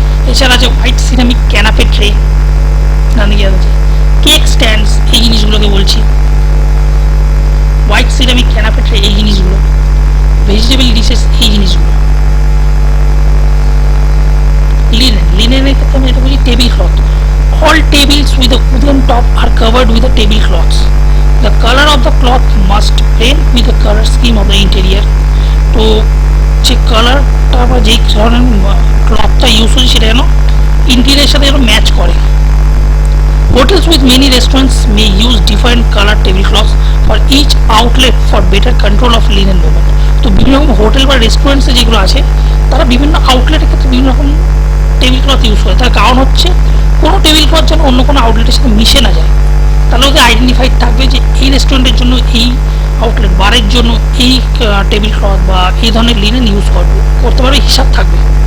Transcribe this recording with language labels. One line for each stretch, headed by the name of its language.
Bangla: এছাড়া আছে white ceramic ক্যানাপে tray, আছে কেক স্ট্যান্ডস, এই জিনিসগুলোকে বলছি হোয়াইট সিরামিক ক্যানাপে ট্রে, এই জিনিসগুলো। ভেজিটেবল ডিশেস, এই জিনিসগুলো। লিনেনের ক্ষেত্রে আমরা এটা বলছি table cloth.
English: All tables with a wooden top are covered with a tablecloths. The color of the cloth must blend with the color scheme of the interior.
Bangla: তো যে কালারটা বা যেই ধরনের ক্লথটা ইউজ করি সেটা যেন ইন্টেরিয়ারের সাথে যেন ম্যাচ করে।
English: Hotels with many restaurants may use different color tablecloths for each outlet for better control of linen movement.
Bangla: তো বিভিন্ন রকম হোটেল বা রেস্টুরেন্টসে যেগুলো আছে তারা বিভিন্ন আউটলেটের ক্ষেত্রে বিভিন্ন রকম টেবিল ক্লথ ইউজ করে। তার কারণ হচ্ছে কোনো টেবিল ক্লথ যেন অন্য কোনো আউটলেটের সাথে মিশে না যায়, তাহলে ওদের আইডেন্টিফাইড থাকবে যে এই রেস্টুরেন্টের জন্য এই আউটলেট, বারের জন্য এই টেবিল ক্লথ বা এই ধরনের লিনেন ইউজ করতে পারবে, হিসাব থাকবে।